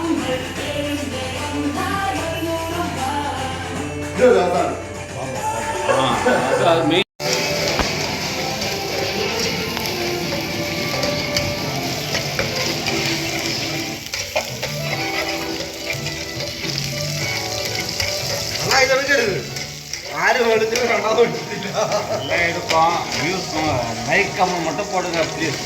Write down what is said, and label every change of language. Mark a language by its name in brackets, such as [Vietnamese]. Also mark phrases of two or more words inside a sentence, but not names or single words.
[Tamil] அது மெயின் [Malayalam] ആരും എടുത്തിട്ട് രണ്ടാമത് എടുത്തില്ല. [Tamil] எல்லாம் எடுப்போம் வியூஸும் [English] like comment [Tamil] மட்டும் போடுங்க ப்ளீஸ்.